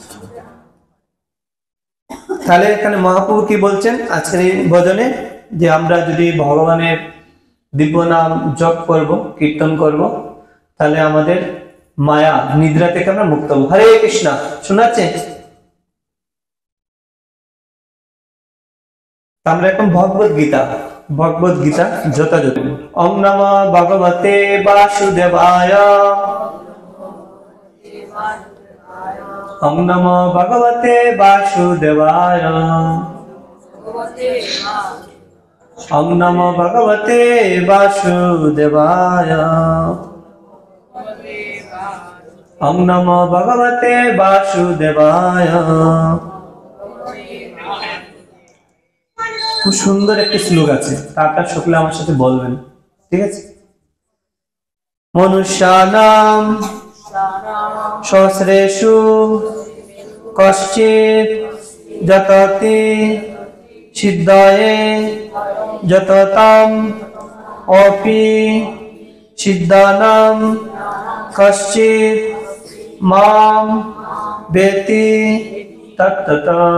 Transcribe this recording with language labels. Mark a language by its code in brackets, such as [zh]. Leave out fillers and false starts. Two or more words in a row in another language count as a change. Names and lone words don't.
[bn] তাহলে এখানে মহাপ্রভু কি বলছেন আজকের এই ভজনে, যে আমরা যদি ভগবানের দিব্য নাম জপ করব, কীর্তন করব, তাহলে আমাদের মায়া নিদ্রা থেকে আমরা মুক্ত হব। হরে কৃষ্ণ শোনাচ্ছে। আমরা এখন ভগবত গীতা যথাযথ। [sa] ওম নমঃ ভগবতে বাসুদেবায়। ওম নমঃ ভগবতে বাসুদেবায়। ওম নমঃ ভগবতে বাসুদেবায়। ওম নমঃ ভগবতে বাসুদেবায়। [bn] খুব সুন্দর একটি শ্লোক আছে, তারটা সকলে আমার সাথে বলবেন, ঠিক আছে? [sa] মনুষ্যানাম সহস্রেষু কশ্চিৎ যততি সিদ্ধয়ে যততাম অপি সিদ্ধানাম কশ্চিৎ মাম বেতি তত্তত।